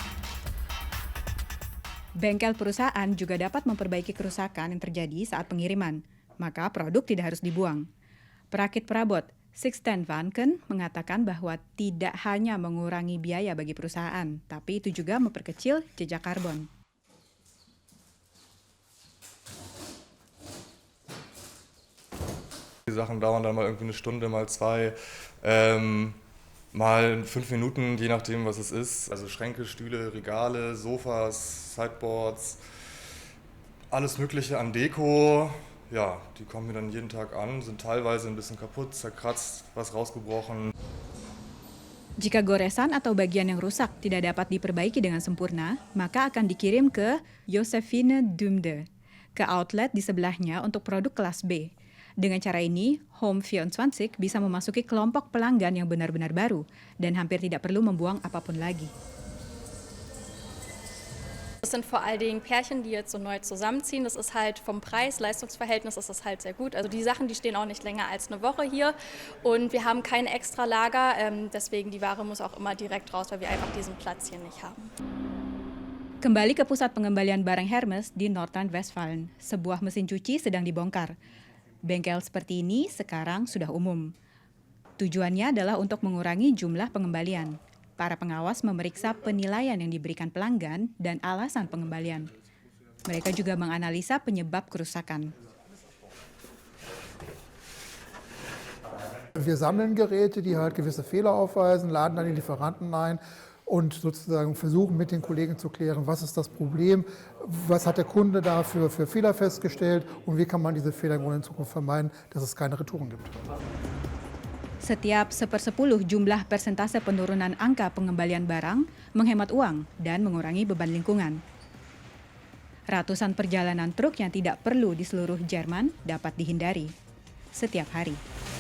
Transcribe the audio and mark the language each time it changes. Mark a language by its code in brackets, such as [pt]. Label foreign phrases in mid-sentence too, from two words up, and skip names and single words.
[id] Bengkel perusahaan juga dapat memperbaiki kerusakan yang terjadi saat pengiriman, maka produk tidak harus dibuang. Perakit perabot Sixten Vanken mengatakan bahwa tidak hanya mengurangi biaya bagi perusahaan, tapi itu juga memperkecil jejak karbon. [de] Die Sachen dauern dann mal irgendwie eine Stunde, mal 2, mal 5 Minuten, je nachdem, was es ist. Also Schränke, Stühle, Regale, Sofas, Sideboards, alles Mögliche an Deko. Ja, die kommen mir dann jeden Tag an, sind teilweise ein bisschen kaputt, zerkratzt, was rausgebrochen. [id] Jika goresan atau bagian yang rusak tidak dapat diperbaiki dengan sempurna, maka akan dikirim ke Josephine Dumde, ke outlet di sebelahnya untuk produk kelas B. Dengan cara ini, Home24 bisa memasuki kelompok pelanggan yang benar-benar baru dan hampir tidak perlu membuang apapun lagi. [de] Das sind vor allen Dingen Pärchen, die jetzt so neu zusammenziehen. Das ist halt vom Preis-Leistungsverhältnis ist das halt sehr gut. Also die Sachen, die stehen auch nicht länger als eine Woche hier und wir haben kein extra Lager. Deswegen die Ware muss auch immer direkt raus, weil wir einfach diesen Platz hier nicht haben. [id] Kembali ke pusat pengembalian barang Hermes di Nordrhein-Westfalen. Sebuah mesin cuci sedang dibongkar. Bengkel seperti ini sekarang sudah umum. Tujuannya adalah untuk mengurangi jumlah pengembalian. Para pengawas memeriksa penilaian yang diberikan pelanggan dan alasan pengembalian. Mereka juga menganalisa penyebab kerusakan. [de] Wir sammeln Geräte, die halt gewisse Fehler aufweisen, laden dann die Lieferanten ein und sozusagen versuchen mit den Kollegen zu klären, was ist das Problem, was hat der Kunde da für Fehler festgestellt und wie kann man diese Fehler in Zukunft vermeiden, dass es keine Retouren gibt. [id] Setiap 1/10 jumlah persentase penurunan angka pengembalian barang menghemat uang dan mengurangi beban lingkungan. Ratusan perjalanan truk yang tidak perlu di seluruh Jerman dapat dihindari setiap hari.